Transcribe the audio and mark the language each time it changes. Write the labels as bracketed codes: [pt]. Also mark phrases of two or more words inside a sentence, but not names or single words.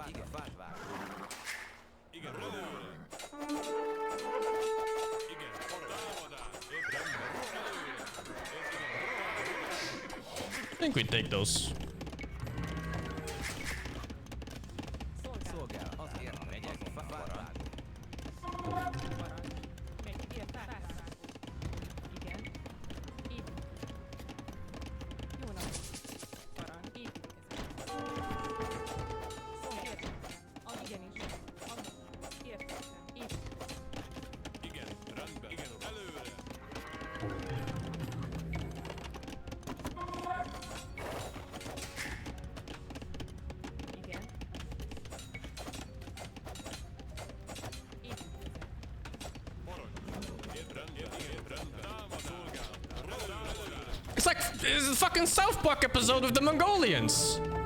[hu] Igen, fát vágok. [en] I think we take those. [hu] Szolgál. Azért megyek. Fát vágok. Parancs. Fát vágó. Igen. Építkezés. Jó napot! Parancs. Építkezés. Értettem. Igenis. Értettem. Építkezés. Igen. [en] It's like it's a fucking South Park episode of the Mongolians.